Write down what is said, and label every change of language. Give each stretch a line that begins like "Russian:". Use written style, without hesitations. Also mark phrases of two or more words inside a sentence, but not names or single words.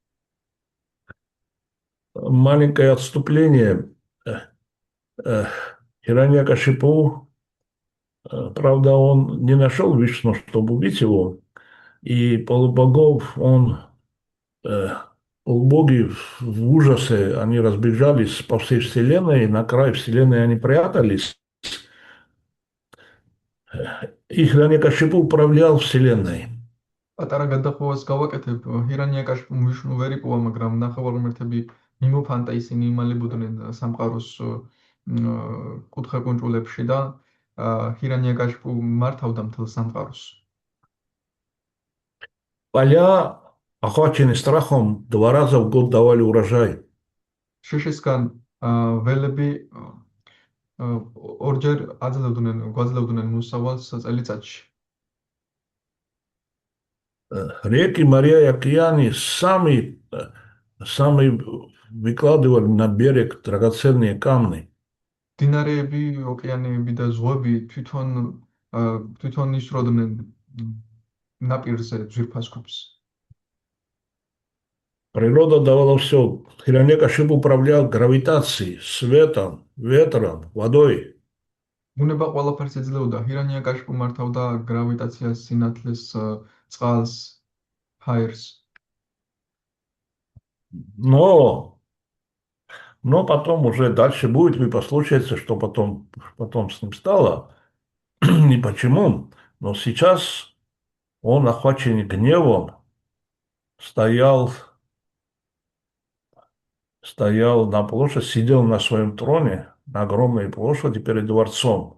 Russian: Маленькое отступление. Хирanyакашипу, правда, он не нашел Вишну, чтобы убить его, и полубогов полубоги в ужасе, они разбежались по всей Вселенной, на край Вселенной они прятались. И Хирanyакашипу управлял Вселенной.
Georgian: პატარა გადახოვას გავაკეთებ, ჰირანიაკაშიპუ ვიშნუ ვერ იპოვა, მაგრამ ნახევარმცველები მიმოფანტა ისინი იმალებოდნენ სამყაროს კუთხე-კუნჭულებში და ჰირანიაკაშიპუ მართავდა მთელ სამყაროს.
Russian: Поля, охваченные страхом, 2 раза в год давали урожай.
Georgian: შიშისგან ველები ორჯერ გვაძლევდნენ მოსავალს წელიწადში.
Russian: Реки, моря и океаны сами выкладывали на берег драгоценные камни.
Georgian: დინარეები, ოკეანეები და ზღვები თვითონ ისროდნენ ნაპირზე ძვირფას ქვებს.
Russian: Природа давала все. Хирanyакашипу управлял гравитацией, светом, ветром, водой.
Georgian: ბუნება ყველაფერს ეძლეოდა. ჰირანიაკაშიპუ მართავდა გრავიტაციას, სინათლეს, წყალს, ფაერს.
Russian: Но потом уже дальше будет, вы послушаете, что потом с ним стало и почему. Но сейчас он, охваченный гневом, стоял на площади, сидел на своем троне на огромной площади перед дворцом.